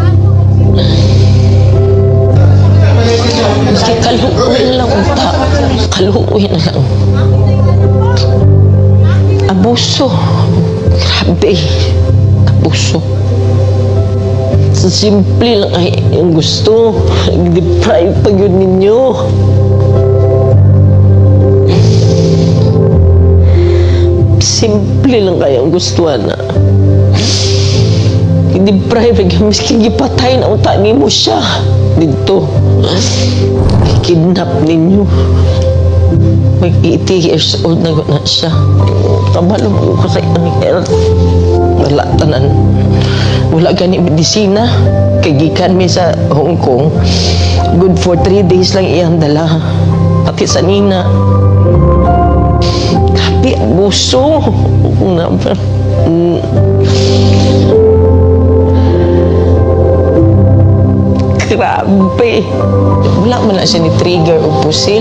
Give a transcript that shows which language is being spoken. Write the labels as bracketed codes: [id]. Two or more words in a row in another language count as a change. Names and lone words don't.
[ceb] Kasi kaluoy na lang unta. Kaluoy na lang. Abuso. Grabe. Abuso. Sa simple lang ay yung gusto. Nag-deprive pa yun ninyo. Simple lang kaya ang gustuhan na. Nag-deprive ay miski gipatay na utak mo siya. Dito. Kidnap ninyo. [tl] Mag 80 [en] years old [tl] na siya. [ceb] Kabalo mo ko sa iyang health. Wala tanan. Wala gani medisina. Kagikan mi sa Hong Kong. [en] Good for 3 days [ceb] lang iyang dala. Pati sa nina. Grabe, abuso. Grabe. Wala man na siya ni trigger o pusil.